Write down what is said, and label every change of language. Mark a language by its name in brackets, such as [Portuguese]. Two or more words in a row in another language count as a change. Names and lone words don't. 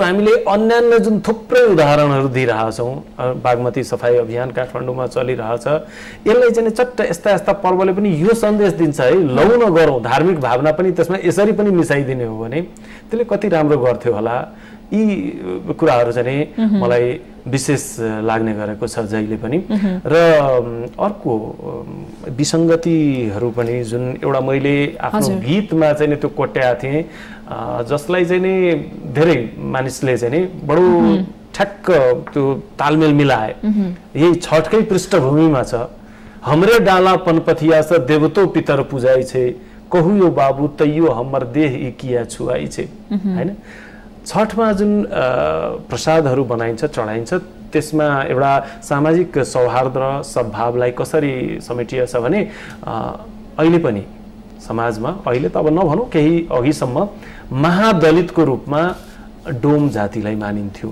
[Nepali] हामीले अन्यान्य जुन थुप्रै उदाहरणहरू दिइरहेका छौं बागमती सफाई अभियान काठमाडौँमा चलिरहेछ यसलाई चाहिँ चट्ट यस्ता पर्वले पनि यो सन्देश दिन्छ है लौ न गरौँ धार्मिक भावना पनि त्यसमा यसरी पनि मिसाइदिने हो भने त्यसले कति राम्रो गर्थ्यो होला यी कुराहरू चाहिँ मलाई विशेष लाग्ने गरेको छ जहिले पनि र अर्को विसंगतिहरू पनि जुन एउटा मैले आफ्नो गीतमा चाहिँ त्यो कोट्याएको थिएँ जसलाई चाहिँ नि धेरै मानिसले चाहिँ नि बडो ठ्याक्क त्यो तालमेल मिलाए यही छठकै पृष्ठभूमिमा छ [Maithili] हमरे डाला पनपथिया स देवतो पितर पूजाइ छे कहु यो बाबु तैयो हमर देह ई किया छुआइ छे [Nepali] हैन छठमा जुन प्रसादहरू बनाइन्छ चढाइन्छ त्यसमा एउटा सामाजिक सौहार्द र सद्भावलाई कसरी समेटिएको छ भने अहिले पनि समाजमा अहिले त अब नभनौं केही अघिसम्म महादलितको रूपमा डोम जातिलाई मानिन्थ्यो